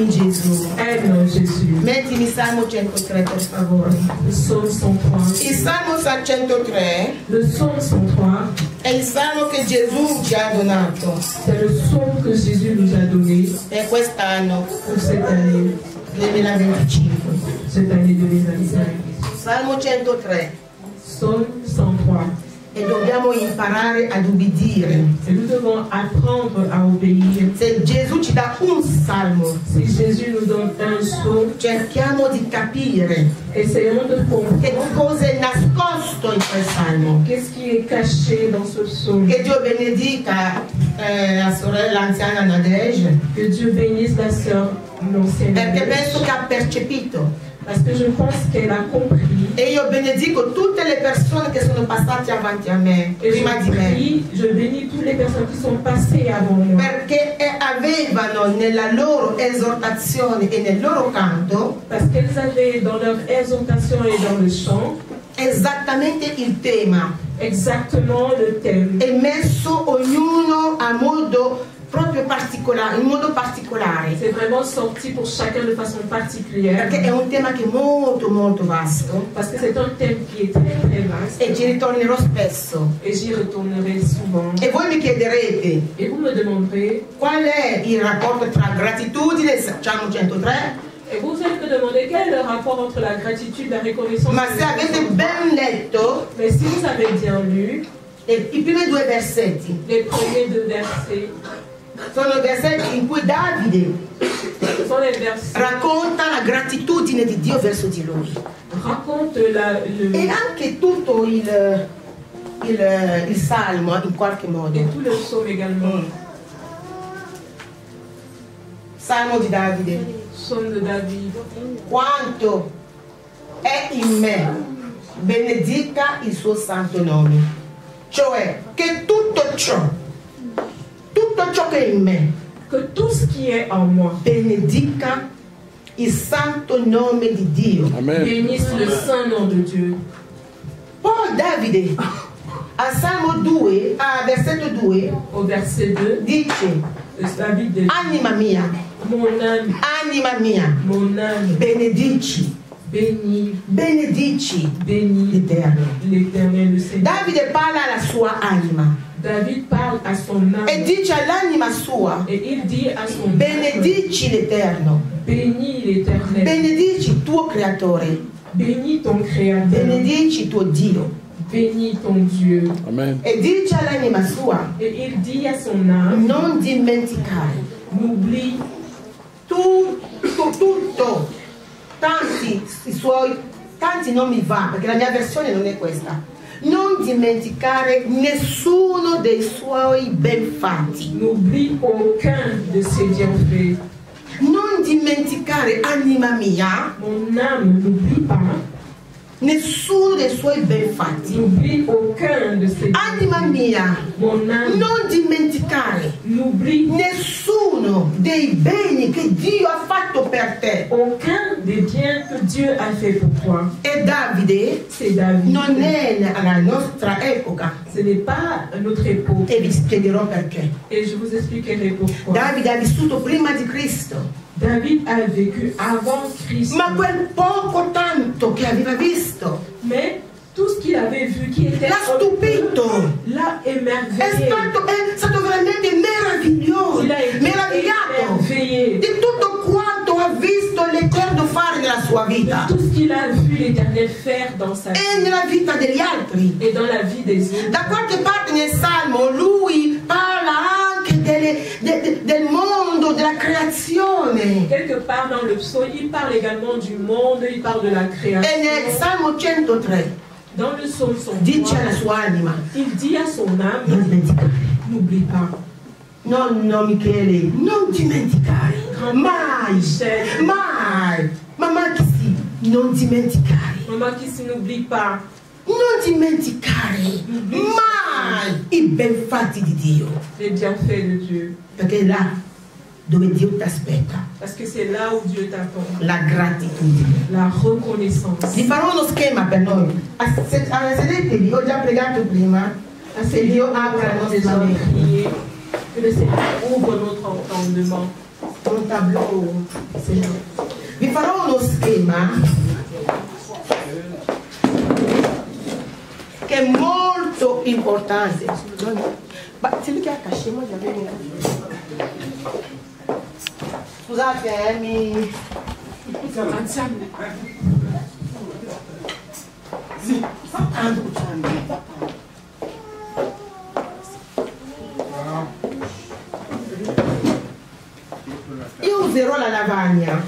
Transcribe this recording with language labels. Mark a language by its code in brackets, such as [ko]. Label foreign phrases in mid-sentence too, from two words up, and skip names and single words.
[it] Gesù. [fr] Aime Jésus. [it] Mettimi Salmo 103 per favore. [fr] Le psaume 103. [it] Il Salmo 103 [fr] Le psaume 103, [it] è il Salmo che Gesù ci ha donato [fr] c'est le psaume que Jésus nous a donné [it] per quest'anno [fr] pour cette année [it] 2025. [fr] 2025. [it] Salmo 103. [fr] Psaume 103. [it] E dobbiamo imparare ad ubbidire. [fr] Et nous devons apprendre à obéir. [it] Se Gesù ci dà un salmo, [fr] Si Jésus nous donne un psaume, [it] cerchiamo di capire [fr] essayons de [it] che [fr] comprendre [it] cosa è nascosto in quel salmo. [fr] qu'est-ce qui est caché dans ce psaume. [it] Che Dio benedica la sorella anziana Nadege, [fr] Que Dieu bénisse la sœur, l'ancienne [it] perché [fr] Nadège, [it] penso che ha percepito. [fr] parce que je pense qu'elle a compris. [it] E io benedico tutte le persone che sono passate avanti a me, [fr] Et [it] prima di me, [fr] je bénis toutes les personnes qui sont passées avant moi. [it] perché avevano nella loro esortazione e nel loro canto [fr] Parce qu'elles avaient dans leur exhortation et dans le chant [it] esattamente il tema [fr] exactement le thème. [it] e messo ognuno a modo proprio particolare, in modo particolare, [fr] C'est vraiment sorti pour chacun de façon particulière. [it] perché è un tema che è molto vasto [fr] Parce que c'est un thème qui est très très vaste. [it] e ci ritornerò spesso. [fr] Et j'y retournerai souvent. [it] E voi mi chiederete [fr] Et vous me demanderez, [it] qual è il rapporto tra gratitudine e Salmo 103? [fr] et vous allez me demander quel est le rapport entre la gratitude et la reconnaissance. [it] Ma se avete ben letto [fr] Mais si vous avez bien lu, [it] i primi due versetti, [fr] les premiers deux versets, [it] sono versetti in cui Davide [fr] ce sont les versets [it] racconta la gratitudine di Dio verso di lui. [fr] racontent [it] E anche tutto il salmo in qualche modo. [fr] et tout le psaume également. [it] Salmo di Davide. [fr] Psaume de David. [it] Quanto è in me, benedica il suo santo nome. Cioè che tutto ciò che è in me, [fr] Que tout ce qui est en moi [it] benedica il santo nome di Dio. Amen. [fr] bénisse le saint nom de Dieu. [it] Poi Davide a Salmo 2, a versetto 2, [fr] Au verset 2, [it] dice: [fr] David dit, [it] anima mia, [fr] mon âme, [it] benedici [fr] bénis [it] l'Eterno. [fr] l'Éternel, le Seigneur. [it] Davide parla alla sua anima [fr] David parle à son âme [it] e dice all'anima sua: [fr] et il dit à son âme, [it] benedici l'Eterno, [fr] bénis l'Éternel, [it] benedici il tuo creatore, [fr] bénis ton Créateur, [it] benedici tuo Dio. [fr] bénis ton Dieu. [it] Amen. E dice all'anima sua: [fr] Et il dit à son âme, [it] non dimenticare [fr] n'oublie [it] tutto, tanti non mi va, perché la mia versione non è questa. Non dimenticare nessuno dei suoi benfatti. [fr] n'oublie aucun de ses bienfaits. [it] Non dimenticare, anima mia, [fr] Mon âme, n'oublie pas, [it] nessuno dei suoi benfatti. [fr] n'oublie aucun de ses [it] Anima mia, [fr] Mon âme, [it] non dimenticare [fr] n'oublie [it] nessuno dei beni che Dio ha fatto per te. [fr] aucun des biens que Dieu a fait pour toi. [it] E Davide [fr] C'est David. [it] non è alla nostra epoca, [fr] Ce n'est pas notre époque. [it] e vi spiegherò perché. [fr] Et je vous expliquerai pourquoi. [it] Davide ha vissuto prima di Cristo, [fr] David a vécu avant Christ. [it] ma quel poco tanto che aveva visto [fr] Mais tout ce qu'il avait vu qui était [it] l'ha stupito. [fr] l'a [it] È [fr] émerveillé. [it] stato veramente meraviglioso, [fr] Il a été [it] meravigliato [fr] émerveillé [it] di tutto quanto ha visto l'Eterno fare nella sua [fr] de [it] vita [fr] tout ce qu'il a vu l'Éternel faire dans sa vie [it] e nella vita degli altri. [fr] et dans la vie des autres. [it] Da qualche parte nel Salmo lui parla anche del mondo, della creazione. [fr] Quelque part dans le psaume, il parle également du monde, il parle de la création. [it] E nel Salmo 103 [fr] Dans le psaume [it] dice alla [fr] 103, [it] sua anima: [fr] il dit à son [it] non [fr] âme, [it] dimenticare. [fr] n'oublie pas. [it] No, Michele, non dimenticare. Mai, [fr] Michel, [it] mai. Mamma che sì, non dimenticare. [fr] maman qui si n'oublie pas, [it] Non dimenticare mai i benfatti di Dio. [fr] les bienfaits de Dieu. [it] Perché è là dove Dio ti aspetta. [fr] Parce que c'est là où Dieu t'attend. [it] La gratitudine. [fr] La reconnaissance. [it] Vi farò uno schema per noi. Sedetevi, ho già pregato prima. Se Dio apre la [fr] Nous [it] nostra [fr] avons [it] mente. [fr] prié que le Seigneur ouvre notre entendement. un tableau. [it] Vi farò uno schema che è molto importante. [fr] Ma c'est lui qui a caché, moi j'avais mis. [it] Scusate, mi... Io userò la lavagna.